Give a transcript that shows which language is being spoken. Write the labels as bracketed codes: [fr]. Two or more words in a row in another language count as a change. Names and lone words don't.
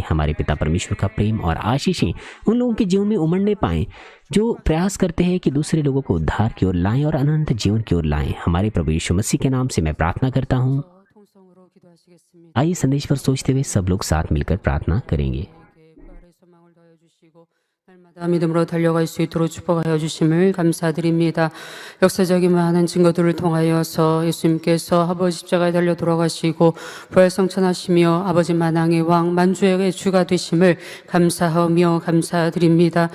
[hi] हमारे पिता परमेश्वर का प्रेम और आशीषें उन लोगों के जीवन में उमड़ने पाएं जो प्रयास करते हैं कि दूसरे लोगों को उद्धार की ओर लाएं और अनंत जीवन की ओर लाएं। हमारे प्रभु यीशु मसीह के नाम से मैं प्रार्थना करता हूँ। आइए संदेश पर सोचते हुए सब लोग साथ मिलकर प्रार्थना करेंगे। [ko] 날마다 믿음으로 달려갈 수 있도록 축복하여 주심을 감사드립니다. 역사적인 많은 증거들을 통하여서 예수님께서 아버지 십자가에 달려 돌아가시고 부활성천하시며 아버지 만왕의 왕 만주의 주가 되심을 감사하며 감사드립니다.